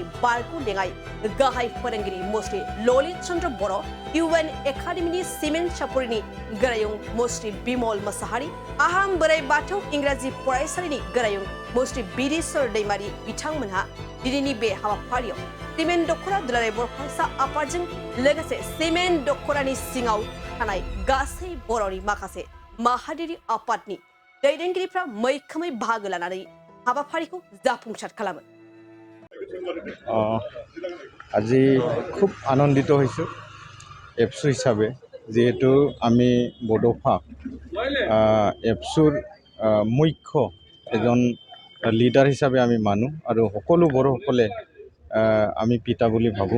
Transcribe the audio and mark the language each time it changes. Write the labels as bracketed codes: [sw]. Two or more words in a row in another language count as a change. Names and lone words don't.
[brx] बारगु लेङाइ गाहाय फोरोंगिरि मुस्रि ललित चन्द्र बर', इउएन एकाडेमिनि सिमेन्ट सापुरिनि गोरायुं मुस्रि बिमल मोसाहारि, आहाम बोराइ बाथौ इंराजि फरायसालिनि गोरायुं मुस्रि बिरेश्वर दैमारि बिथांमोनहा दिनैनि बे हाबाफारियाव सिमेन्ट दख'रा दुलाराय बर' फरायसा आफादजों लोगोसे सिमेन्ट दख'रानि सिङाव थानाय गासै बर'नि माखासे माहारियारि आफादनि दैदेनगिरिफ्रा मैखोमै बाहागो लानानै हाबाफारिखौ जाफुंसार खालामो। [as] আজি খুব আনন্দিত হৈছোঁ এপছু হিচাপে, যেহেতু আমি বড'ফা এপছুৰ মুখ্য এজন লিডাৰ হিচাপে আমি মানো আৰু সকলো বড়োসকলে আমি পিতা বুলি ভাবোঁ।